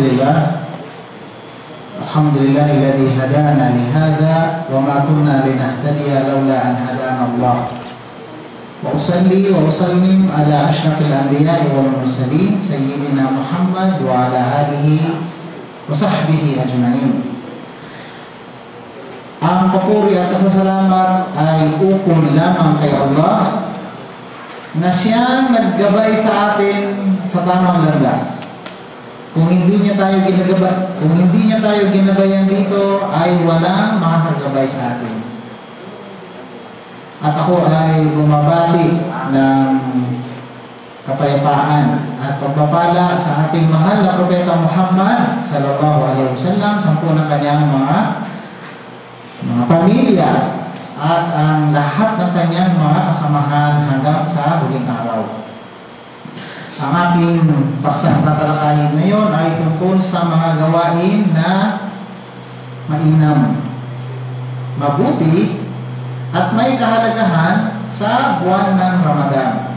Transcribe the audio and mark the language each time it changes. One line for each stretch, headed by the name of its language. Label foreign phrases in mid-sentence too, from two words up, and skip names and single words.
Arabic: لله الحمد لله الذي هدانا لهذا وما كنا لنهتدي لولا أن هدانا الله وأصلي وأسلم على أشرف الأنبياء والمرسلين سيدنا محمد وعلى آله وصحبه أجمعين.
Filipino: Ang papuri at pasasalamat ay ukol lamang kay Allah na siyang naggabay sa atin sa tamang landas. Kung hindi niya tayo ginabayan dito, ay walang makakagabay sa atin. At ako ay bumabati ng kapayapaan at pagpapala sa ating mahal na Propeta Muhammad
Arabic: صلى الله عليه وسلم,
Filipino: sa na kanyang mga pamilya at ang lahat ng kanyang mga kasamahan hanggang sa huling araw. Ang aking paksang tatalakayin ngayon ay tungkol sa mga gawain na mainam, mabuti at may kahalagahan sa buwan ng Ramadan.